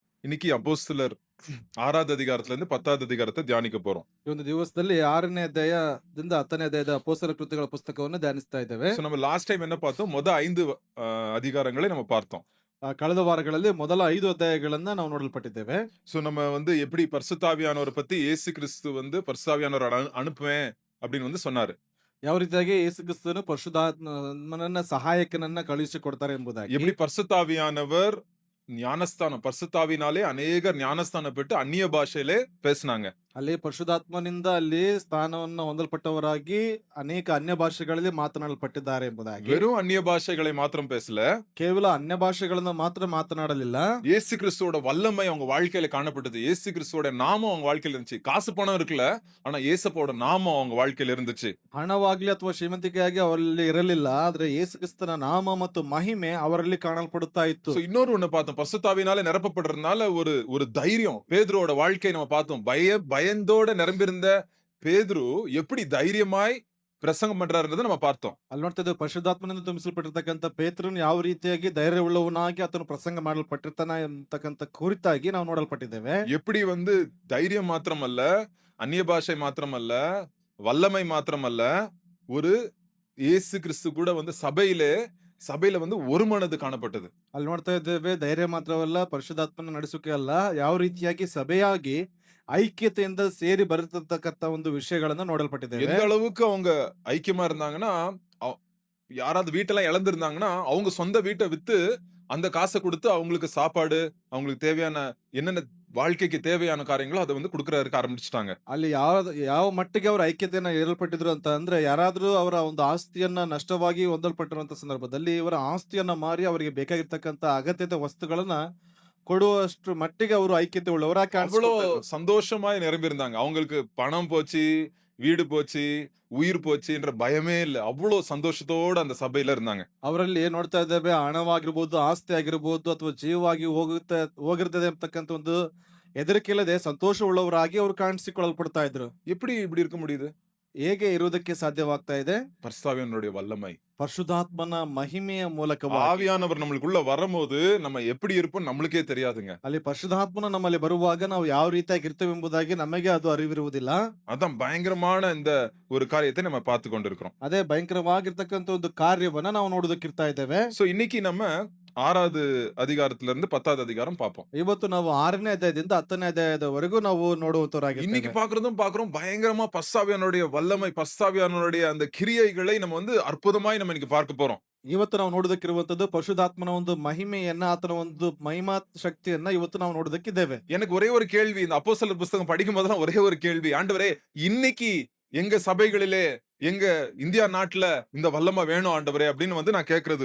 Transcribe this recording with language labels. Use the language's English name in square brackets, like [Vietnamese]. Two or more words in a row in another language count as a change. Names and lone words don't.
[Tamil] இன்னைக்கு அப்போஸ்தலர் 6வது அதிகாரத்துல இருந்து 10வது அதிகாரத்தை தியானிக்க போறோம். [Kannada] ಈ ಒಂದು ದಿವಸದಲ್ಲಿ 6ನೇ ಅಧ್ಯಾಯದಿಂದ 10ನೇ ಅಧ್ಯಾಯದ ಅಪೊಸ್ತಲರ ಕೃತ್ಯಗಳ ಪುಸ್ತಕವನ್ನು ಧ್ಯಾನಿಸ್ತಾ ಇದ್ದೇವೆ. [Tamil] நம்ம [English] last time [Tamil] என்ன பார்த்தோம்? 5 அதிகாரங்களை நம்ம பார்த்தோம். [Kannada] ಕಳೆದ ವಾರಗಳಲ್ಲಿ ಮೊದಲ 5 ಅಧ್ಯಾಯಗಳನ್ನ ನಾವು ನೋಡಲ್ಪಟ್ಟಿದ್ದೇವೆ. [Tamil] நம்ம எப்படி பரிசுத்தாவியானவரை பத்தி இயேசு கிறிஸ்து பரிசுத்தாவியானவரை அனுப்புவேன் அப்படின்னு சொன்னாரு. [Kannada] ಯಾವ ರೀತಿಯಾಗಿ ಯೇಸು ಕ್ರಿಸ್ತನು ಪರಿಶುದ್ಧಾತ್ಮನನ್ನ ಸಹಾಯಕನನ್ನ ಕಳುಹಿಸಿ ಕೊಡ್ತಾರೆ ಎಂಬುದಾಗಿ. [Tamil] எப்படி பரிசுத்தாவியானவர் ஞானஸ்தானம் பரிசுத்தாவினாலே அநேகர் ஞானஸ்தானம் பெற்று அந்நிய பாஷையிலே பேசினாங்க. [Kannada] ಅಲ್ಲಿ ಪರಿಶುದ್ಧಾತ್ಮನಿಂದ ಅಲ್ಲಿ ಸ್ಥಾನವನ್ನು ಹೊಂದಲ್ಪಟ್ಟವರಾಗಿ ಅನೇಕ ಅನ್ಯ ಭಾಷೆಗಳಲ್ಲಿ ಮಾತನಾಡಲ್ಪಟ್ಟಿದ್ದಾರೆ ಎಂಬುದಾಗಿ. [Tamil] வெறும் அந்நிய பாஷைகளை மாத்திரம் பேசல, [Kannada] ಕೇವಲ ಅನ್ಯ ಭಾಷೆಗಳನ್ನ ಮಾತ್ರ ಮಾತನಾಡಲಿಲ್ಲ. [Tamil] இயேசு கிறிஸ்துவோட வல்லமை அவங்க வாழ்க்கையில காணப்பட்டது. இயேசு கிறிஸ்துவோட நாமம் அவங்க வாழ்க்கையில இருந்துச்சு. காசு பணம் இருக்குல்ல, ஆனா இயேசுவோட நாமம் அவங்க வாழ்க்கையில இருந்துச்சு. [Kannada] ಹಣವಾಗ್ಲಿ ಅಥವಾ ಶ್ರೀಮಂತಿಕೆಯಾಗಿ ಅವರಲ್ಲಿ ಇರಲಿಲ್ಲ, ಆದ್ರೆ ಯೇಸು ಕ್ರಿಸ್ತನ ನಾಮ ಮತ್ತು ಮಹಿಮೆ ಅವರಲ್ಲಿ ಕಾಣಲ್ಪಡುತ್ತಾ ಇತ್ತು. [Tamil] இன்னொரு ஒண்ணு பார்த்தோம். பரிசுத்தாவினாலே நிரப்பப்படுறதுனால ஒரு தைரியம். பேதுருவோட வாழ்க்கையை நம்ம பார்த்தோம். பயந்தோட நிரம்பியிருந்த பேதுரு எப்படி தைரியமாய் பிரசங்கம் பண்றாருன்றதை நம்ம பார்த்தோம். [Kannada] ಅಲ್ಲಿ ನೋಡ್ತಾ ಇದ್ದೇವೆ, ಪರಿಶುದ್ಧಾತ್ಮನಿಂದ ತುಂಬಿಸಲ್ಪಟ್ಟಿರ್ತಕ್ಕಂಥ ಪೇತ್ರನು ಯಾವ ರೀತಿಯಾಗಿ ಧೈರ್ಯವುಳ್ಳವನಾಗಿ ಆತನು ಪ್ರಸಂಗ ಮಾಡಲ್ಪಟ್ಟಿರ್ತಾನ ಎಂತಕ್ಕಂಥ ಕುರಿತಾಗಿ ನಾವು ನೋಡಲ್ಪಟ್ಟಿದ್ದೇವೆ. [Tamil] எப்படி தைரியம் மாத்திரமல்ல, அந்நிய பாஷை மாத்திரமல்ல, வல்லமை மாத்திரமல்ல, ஒரு இயேசு கிறிஸ்து கூட சபையில ஒரு மனது காணப்பட்டது. [Kannada] ಅಲ್ಲಿ ನೋಡ್ತಾ ಇದ್ದೇವೆ, ಧೈರ್ಯ ಮಾತ್ರವಲ್ಲ, ಪರಿಶುದ್ಧಾತ್ಮನ ನಡೆಸುಕೆ ಅಲ್ಲ, ಯಾವ ರೀತಿಯಾಗಿ ಸಭೆಯಾಗಿ ಐಕ್ಯತೆಯಿಂದ ಸೇರಿ ಬರತಕ್ಕಂತ ಒಂದು ವಿಷಯಗಳನ್ನ ನೋಡಲ್ಪಟ್ಟಿದ್ದೇವೆ. [Tamil] எந்த அளவுக்கு அவங்க ஐக்கியமா இருந்தாங்கன்னா, யாராவது வீட்டெல்லாம் இழந்திருந்தாங்கன்னா அவங்க சொந்த வீட்டை வித்து அந்த காசை கொடுத்து அவங்களுக்கு சாப்பாடு, அவங்களுக்கு தேவையான என்னென்ன வாழ்க்கைக்கு தேவையான காரியங்களோ அதை கொடுக்கறதுக்கு ஆரம்பிச்சுட்டாங்க. [Kannada] ಅಲ್ಲಿ ಯಾವ ಮಟ್ಟಿಗೆ ಅವರ ಐಕ್ಯತೆಯನ್ನ ಏರ್ಪಟ್ಟಿದ್ರು ಅಂತ ಅಂದ್ರೆ, ಯಾರಾದ್ರೂ ಅವರ ಒಂದು ಆಸ್ತಿಯನ್ನ ನಷ್ಟವಾಗಿ ಹೊಂದಲ್ಪಟ್ಟಿರುವಂತ ಸಂದರ್ಭದಲ್ಲಿ ಇವರ ಆಸ್ತಿಯನ್ನ ಮಾರಿ ಅವರಿಗೆ ಬೇಕಾಗಿರ್ತಕ್ಕಂತ ಅಗತ್ಯತೆ ವಸ್ತುಗಳನ್ನ ಕೊಡುವಷ್ಟು ಮಟ್ಟಿಗೆ ಅವರು ಐಕ್ಯತೆ ಉಳ್ಳವರಾಗಿ [Tamil] அவ்வளோ [Kannada] ಕಾಣಿಸ್ಕೊಳ್ತಾ [Tamil] சந்தோஷமாய் நிரம்பியிருந்தாங்க. அவங்களுக்கு பணம் போச்சு, வீடு போச்சு, உயிர் போச்சுன்ற பயமே இல்ல. அவ்வளோ சந்தோஷத்தோட அந்த சபையில இருந்தாங்க. [Kannada] ಅವರಲ್ಲಿ ನೋಡ್ತಾ ಇದ್ದೇವೆ, ಹಣವಾಗಿರ್ಬೋದು, ಆಸ್ತಿ ಆಗಿರ್ಬೋದು, ಅಥವಾ ಜೀವವಾಗಿ ಹೋಗಿರ್ತದೆ ಅಂತಕ್ಕಂಥ ಒಂದು ಹೆದರಿಕೆ ಇಲ್ಲದೆ ಸಂತೋಷ ಉಳ್ಳವರಾಗಿ ಅವರು ಕಾಣಿಸಿಕೊಳ್ಳಲ್ಪಡ್ತಾ ಇದ್ರು. [Tamil] எப்படி இப்படி இருக்க முடியுது? [Kannada] ಹೇಗೆ ಇರುವುದಕ್ಕೆ ಸಾಧ್ಯವಾಗ್ತಾ ಇದೆ? [Tamil] பரிசுத்தாவியானவருடைய வல்லமை. [Kannada] ಪರಿಶುದ್ಧಾತ್ಮನ ಮಹಿಮೆಯ ಮೂಲಕವಾಗಿ. [Tamil] ஆவியானவர் நம்மளுக்குள்ள வரும்போது நம்ம எப்படி இருப்போம் நம்மளுக்கே தெரியாதுங்க. [Kannada] ಅಲ್ಲಿ ಪರಿಶುದ್ಧಾತ್ಮನ ನಮ್ಮಲ್ಲಿ ಬರುವಾಗ ನಾವು ಯಾವ ರೀತಿಯಾಗಿ ಇರ್ತೇವೆ ಎಂಬುದಾಗಿ ನಮಗೆ ಅದು ಅರಿವಿರುವುದಿಲ್ಲ. [Tamil] அதான் பயங்கரமான இந்த ஒரு காரியத்தை நம்ம பார்த்து கொண்டிருக்கிறோம். [Kannada] ಅದೇ ಭಯಂಕರವಾಗಿರ್ತಕ್ಕಂಥ ಒಂದು ಕಾರ್ಯವನ್ನ ನಾವು ನೋಡೋದಕ್ಕಿರ್ತಾ ಇದ್ದೇವೆ. [Tamil] சோ இன்னைக்கு நம்ம 6வது அதிகாரத்துல இருந்து 10வது அதிகாரம் பார்ப்போம். [Kannada] ಇವತ್ತು ನಾವು 6ನೇ ಅಧ್ಯಾಯದಿಂದ 10ನೇ ಅಧ್ಯಾಯದವರೆಗೂ ನಾವು [Tamil] இன்னைக்கு [Kannada] ನೋಡುವಂತವರಾಗಿದ್ದೇವೆ. [Tamil] பார்க்கிறோம் பயங்கரமா பரிசுத்தாவியானவருடைய வல்லமை, பரிசுத்தாவியானவருடைய அந்த கிரியைகளை நம்ம அற்புதமாய் நம்ம இன்னைக்கு பார்க்க போறோம். [Kannada] ಇವತ್ತು ನಾವು ನೋಡೋದಕ್ಕಿರುವಂತದ್ದು ಪರಿಶುದ್ಧಾತ್ಮನ ಒಂದು ಮಹಿಮೆಯನ್ನ, ಆತನ ಒಂದು ಮಹಿಮಾ ಶಕ್ತಿಯನ್ನ ಇವತ್ತು ನಾವು ನೋಡೋದಕ್ಕಿದ್ದೇವೆ. [Tamil] எனக்கு ஒரே ஒரு கேள்வி, இந்த அப்போஸ்தலர் புத்தகம் படிக்கும் போதெல்லாம் ஒரே ஒரு கேள்வி, ஆண்டவரே இன்னைக்கு எங்க சபைகளிலே, எங்க இந்தியா நாட்டுல இந்த வல்லமை வேணும் ஆண்டவரே அப்படின்னு நான் கேக்குறது.